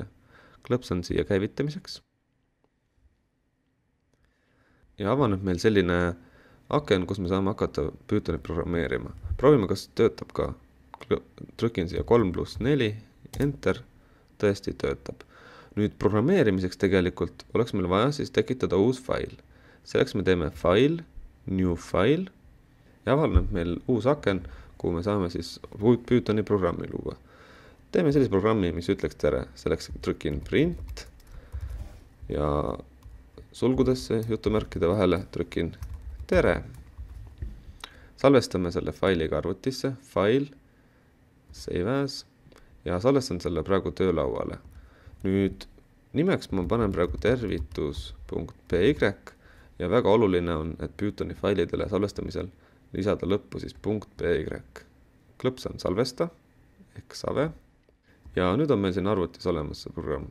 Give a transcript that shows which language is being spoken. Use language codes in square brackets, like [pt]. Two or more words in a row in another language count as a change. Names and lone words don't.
[et] Klõpsan siia käivitamiseks. Ja avaneb meil selline aken, kus me saame hakata Pythonit programmeerima. Proovime, kas töötab ka. Trükin siia 3+4, enter, tõesti töötab. Nüüd programmeerimiseks tegelikult oleks meil vaja siis tekitada uus fail. Selleks me teeme [en] file, new file [et] ja avaneb meil uus aken, kuhu me saame siis Pythoni programmi luua. Teeme sellise programmi, mis ütleks tere. Selleks trükin print ja sulgudesse jutumärkide vahele trükin tere. Salvestame selle failiga arvutisse, [en] file, save as [et] ja salvestan selle praegu töölauale. Nüüd nimeks ma panen praegu tervitus.py ja väga oluline on, et Pythoni failidele salvestamisel lisada lõppu siis .py. Klõpsan salvesta ehk save ja nüüd on meil siin arvutis olemas see programm.